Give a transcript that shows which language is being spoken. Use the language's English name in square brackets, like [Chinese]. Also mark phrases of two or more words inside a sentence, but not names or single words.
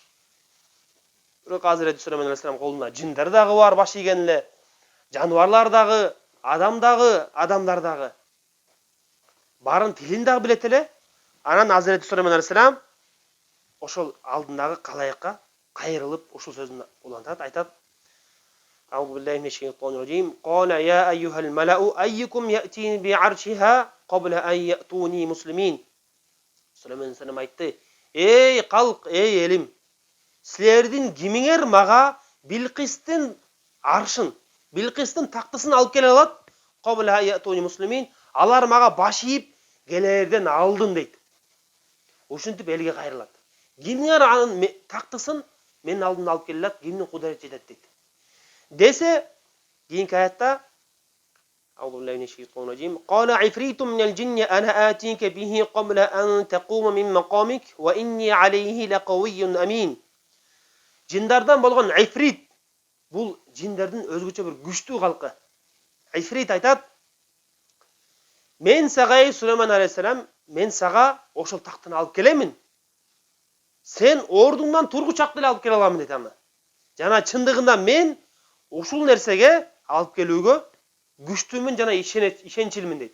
[Kyrgyz] Бирок Азирети Сулейман алейхиссалам колунда жиндар дагы бар, баш ийген эле, жаныбарлар дагы, адамдар дагы. Барын тилин дагы билет эле. Анан Азирети Сулейман алейхиссалам ошол алдындагы калайыкка кайрылып ушул сөзүн улантат, айтат: [Arabic] أعوذ بالله من الشيطان الرجيم. قال يا أيها الملأ أيكم يأتيني بعرشها قبل أن يأتوني مسلمين. [Kyrgyz] Сулейман алейхиссалам айтты: "Эй калк, эй элим, силердин кимиңер мага Билкистин аршын, Билкистин тактысын алып келе алат? [Arabic] قبل أن يأتوني مسلمين. [Kyrgyz] Алар мага баш ийип келерден алдын" дейт. Ушинтип элге кайрылат. Кимиңер анын тактысын менин алдымдан алып келе алат, кимдин кудурети жетет дейт. Десе, кийинки аятта [Arabic] أعوذ بالله من الشيطان الرجيم. قال عفريت من الجن أنا آتيك به قبل أن تقوم من مقامك وإني عليه لقوي أمين. [Kyrgyz] Jindardan болгон ифрит, бул жиндердин өзгөчө бир күчтүү калкы. Ифрит айтат: "Мен сага, Сулейман алейхиссалам, мен сага ошол тактыны алып келемин. Сен ордуңдан тургучак деле алып келе аламын" дейт аны. Жана чындыгында мен ушул нерсеге алып келүүгө күчтүүмүн жана ишенчилмин дейт.